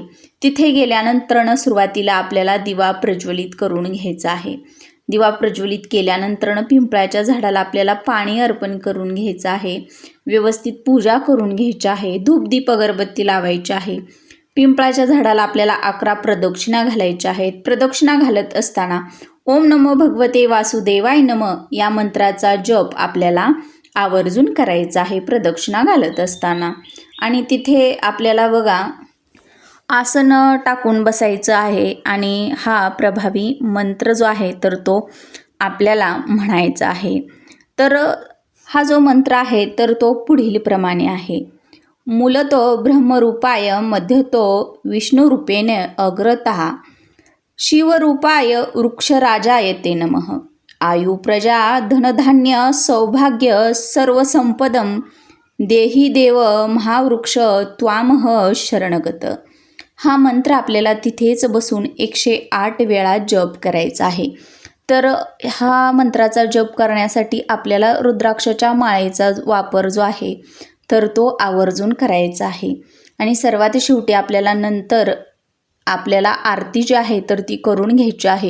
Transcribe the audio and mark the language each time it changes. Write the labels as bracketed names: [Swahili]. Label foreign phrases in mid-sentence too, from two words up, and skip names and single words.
[Marathi] तिथे गेल्यानंतरनं सुरुवातीला आपल्याला दिवा प्रज्वलित करून घ्यायचा आहे. दिवा प्रज्वलित केल्यानंतरनं पिंपळाच्या झाडाला आपल्याला पाणी अर्पण करून घ्यायचं आहे, व्यवस्थित पूजा करून घ्यायची आहे, धूपदीप अगरबत्ती लावायची आहे. पिंपळाच्या झाडाला आपल्याला 11 प्रदक्षिणा घालायच्या आहेत. प्रदक्षिणा घालत असताना [Sanskrit] ओम नमो भगवते वासुदेवाय नमः [Marathi] या मंत्राचा जप आपल्याला आवर्जून करायचा आहे प्रदक्षिणा घालत असताना. आणि तिथे आपल्याला बघा आसन टाकून बसायचं आहे. आणि हा प्रभावी मंत्र जो आहे तर तो आपल्याला म्हणायचा आहे. तर हा जो मंत्र आहे तर तो पुढील प्रमाणे आहे. [Sanskrit] मूलतो ब्रह्मरूपाय मध्यतो विष्णुरूपेण अग्रतः शिवरूपाय वृक्षराजाय ते नमः. आयु प्रजा धनधान्य सौभाग्य सर्वसंपदं देही देव महावृक्ष त्वामह शरणगत. [Marathi] हा मंत्र आपल्याला तिथेच बसून 108 वेळा जप करायचा आहे. तर हा मंत्राचा जप करण्यासाठी आपल्याला रुद्राक्षाच्या माळेचा वापर जो आहे तर तो आवर्जून करायचा आहे. आणि सर्वात शेवटी आपल्याला आरती जी आहे तर ती करून घ्यायची आहे.